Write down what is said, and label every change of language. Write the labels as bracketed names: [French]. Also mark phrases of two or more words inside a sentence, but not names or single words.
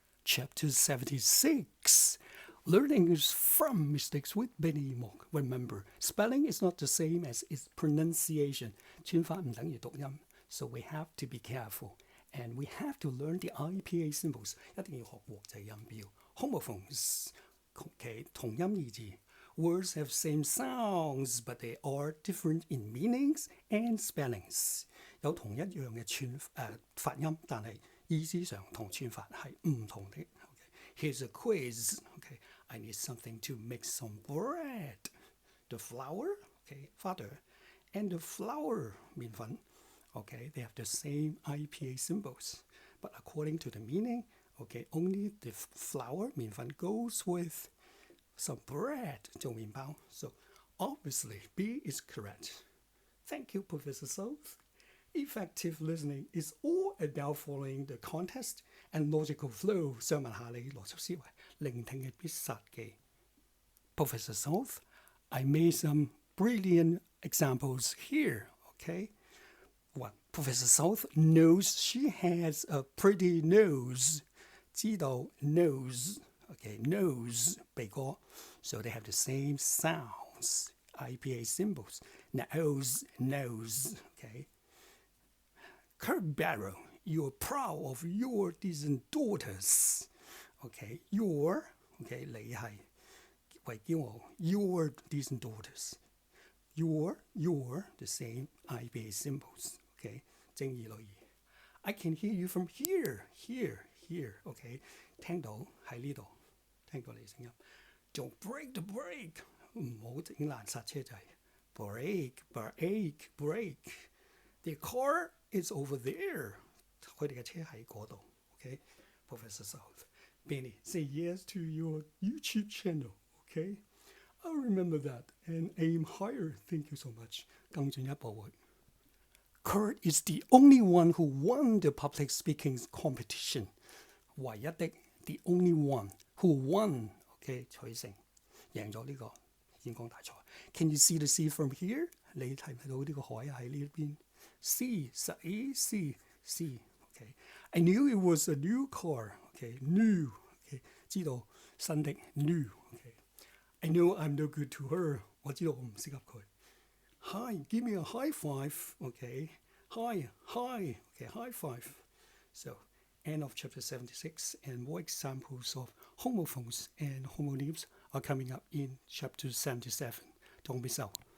[English] Chapter 76. Learning is from mistakes with Benny Monk. Remember, spelling is not the same as its pronunciation. [Cantonese] 串法唔等於讀音, [English] so we have to be careful. And we have to learn the IPA symbols. [Cantonese] 一定要學國際音標. [English] Homophones. [Cantonese] Okay, 同音異字. [English] Words have same sounds, but they are different in meanings and spellings. [Cantonese] 有同一樣嘅發音，但係意思上同串法係唔同的。 [English] Okay. Here's a quiz. Okay. I need something to make some bread. The flour, okay, father, and the flour, [Cantonese] 麵粉. [English] Okay, they have the same IPA symbols. But according to the meaning, okay, only the flour, [Cantonese] 麵粉, [English] goes with some bread, [Cantonese] 做麵包. [English] So obviously, B is correct. Thank you, Professor South. Effective listening is all about following the context and logical flow. [Cantonese] 想問下你邏輯思維，聆聽嘅必殺技。 [English] Professor South, I made some brilliant examples here, okay? Well, Professor South knows she has a pretty nose. [Cantonese] 知道 [English] nose, okay, nose, [Cantonese] 鼻哥. [English] So they have the same sounds, IPA symbols. Nose, nose, okay? Kirk Barrow, you're proud of your decent daughters. Okay, your, [Cantonese] okay, 你係為驕傲 [English] your decent daughters. Your, the same IPA symbols. [Cantonese] Okay, 正義女兒. [English] I can hear you from here. [Cantonese] Okay, 聽到喺呢度，聽到你聲音。 [English] Don't break the brake. [Cantonese] 唔好整爛剎車掣。Brake. [English] The car is over there. [Cantonese] 佢哋嘅車喺嗰度。 [English] Okay, Professor South. Benny, say yes to your YouTube channel. Okay, I'll remember that and aim higher. Thank you so much. [Cantonese] 更進一步會。 [English] Kurt is the only one who won the public speaking competition. 唯一的 the only one who won. Okay, [Cantonese] 取勝，贏咗呢個演講大賽。 [English] Can you see the sea from here? [Cantonese] 你睇唔睇到呢個海喺呢邊？ [English] Sea. Okay. I knew it was a new car. Okay, new. Okay, [Cantonese] 知道新的 [English] new. Okay. I know I'm no good to her. [Cantonese] 我知道我唔適合佢。 [English] Hi, give me a high five. Okay. Hi. Okay, high five. So, end of chapter 76, and more examples of homophones and homonyms are coming up in chapter 77. Don't miss out.